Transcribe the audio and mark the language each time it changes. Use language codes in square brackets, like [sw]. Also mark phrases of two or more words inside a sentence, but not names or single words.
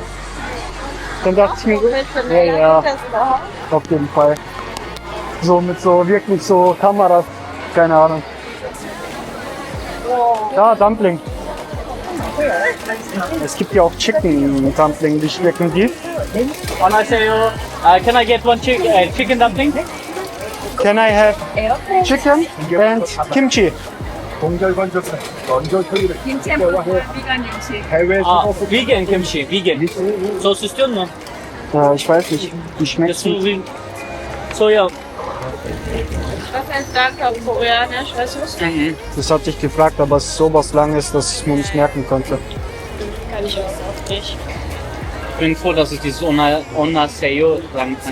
[de] Dann dachte ich mir, ja, auf jeden Fall. So mit so wirklich so Kameras, keine Ahnung. Da, Dumpling. Es gibt ja auch [en] Chicken Dumpling, [de] wie schmecken die? [ko] Annyeonghaseyo. [en] Can I get one chicken dumpling? Can I have chicken and kimchi? Vegan kimchi, vegan. [tr] Sos istiyor musun? [de] Ich weiß nicht, wie schmeckt Das so wie Soja. Was heißt Danke auf Koreanisch? Weißt du was? Das hatte ich gefragt, aber es ist sowas Langes, dass ich mir nicht merken konnte. Kann ich auch nicht. Ich bin froh, dass ich dieses Annyeonghaseyo sagen kann.